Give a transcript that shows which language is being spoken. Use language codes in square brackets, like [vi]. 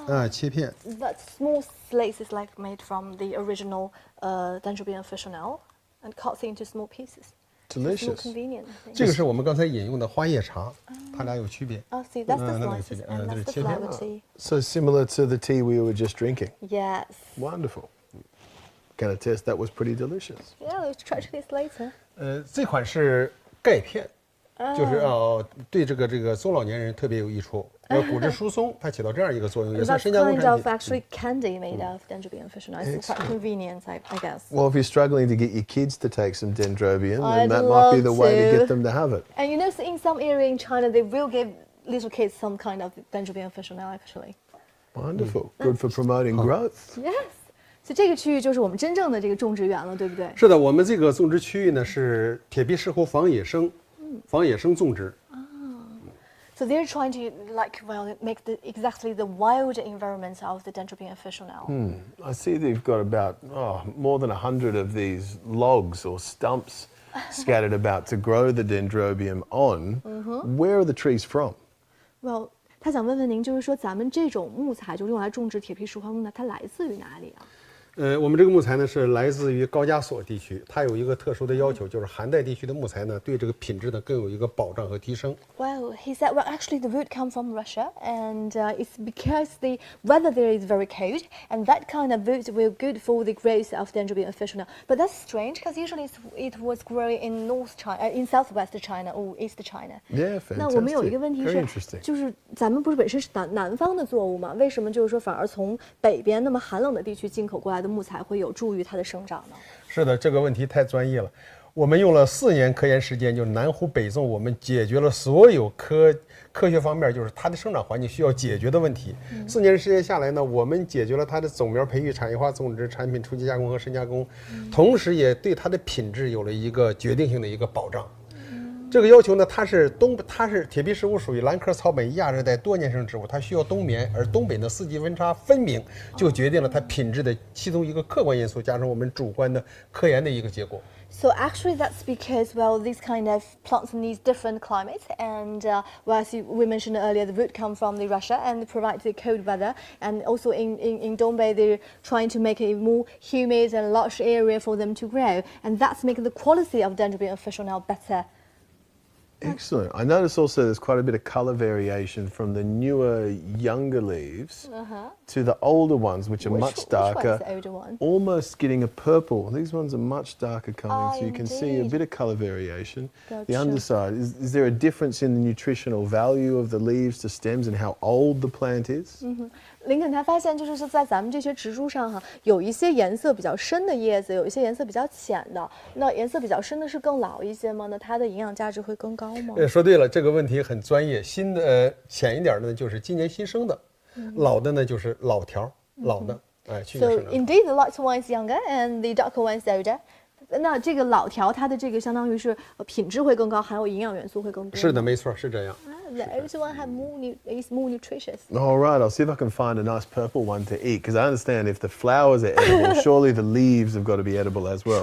[zh] 切片。 [en] That small slices like made from the original Dendrobium officinale and cut into small pieces. Delicious. It's more convenient. [zh] 这个是我们刚才饮用的花叶茶，它俩有区别。 [en] Oh, see, that's the slices and that's the flower tea. So similar to the tea we were just drinking. Yes. Wonderful. Can attest that was pretty delicious. Yeah, let's try this later. [zh] 这款是钙片，就是对这个中老年人特别有益处。骨质疏松，它起到这样一个作用，也算深加工产品。 [en] That's kind of actually candy made of Dendrobium officinale. It's quite convenient, I guess. Well, if you're struggling to get your kids to take some Dendrobium, then that might be the way to get them to have it. And you know, in some area in China, they will give little kids some kind of Dendrobium officinale, actually. Wonderful. Good for promoting growth. Yes. [zh] 所以这个区域就是我们真正的这个种植园了，对不对？是的，我们这个种植区域呢是铁皮石斛防野生，防野生种植。 [en] So they're trying to make exactly the wild environment of the Dendrobium officinale. I see they've got about more than 100 of these logs or stumps scattered about to grow the Dendrobium on. Where are the trees from? [zh] Well, 他想问问您，就是说咱们这种木材就用来种植铁皮石斛呢，它来自于哪里啊？我们这个木材呢是来自于高加索地区，它有一个特殊的要求，就是寒带地区的木材呢对这个品质呢更有一个保障和提升。 [en] Well, he said, well, actually the wood comes from Russia, and it's because the weather there is very cold, and that kind of wood will good for the growth of Dendrobium officinale. But that's strange, because usually it was growing in in southwest China or east China. Yeah, fantastic. [zh] 那我们有一个问题是， [en] Very interesting. [zh] 就是咱们不是本身是南方的作物嘛，为什么就是说反而从北边那么寒冷的地区进口过来的木材会有助于它的生长呢？是的，这个问题太专业了。我们用了4年科研时间，就是南湖北纵，我们解决了所有科学方面，就是它的生长环境需要解决的问题。 4年时间下来呢，我们解决了它的种苗培育、产业化种植、产品初级加工和深加工，同时也对它的品质有了一个决定性的一个保障。这个要求呢，它是铁皮石斛属于兰科草本亚热带多年生植物，它需要冬眠，而东北的四季温差分明，就决定了它品质的其中一个客观因素，加上我们主观的科研的一个结果。 [en] So actually that's because, well, these kind of plants need different climates, and well, as we mentioned earlier, the root come from the Russia and they provide the cold weather, and also in Dongbei they're trying to make a more humid and large area for them to grow, and that's making the quality of Dendrobium officinale better. Excellent. I notice also there's quite a bit of colour variation from the newer, younger leaves to the older ones, which are much darker. Which one's the older one? Almost getting a purple. These ones are much darker colouring, so you can see a bit of colour variation. Gotcha. The underside, is there a difference in the nutritional value of the leaves to stems and how old the plant is? [zh] 林肯他发现就是说，在咱们这些植株上哈，有一些颜色比较深的叶子，有一些颜色比较浅的。那颜色比较深的是更老一些吗？那它的营养价值会更高吗？说对了，这个问题很专业。新的浅一点的呢，就是今年新生的；老的呢，就是老条老的。去年 [en] So [zh] 生长的。 [en] indeed, the lighter one is younger and the darker one is older. [zh] 那这个老条它的这个相当于是品质会更高，含有营养元素会更多。是的，没错，是这样。 [en] The older one is more nutritious. All right, I'll see if I can find a nice purple one to eat, because I understand if the flowers are edible, surely the leaves have got to be edible as well.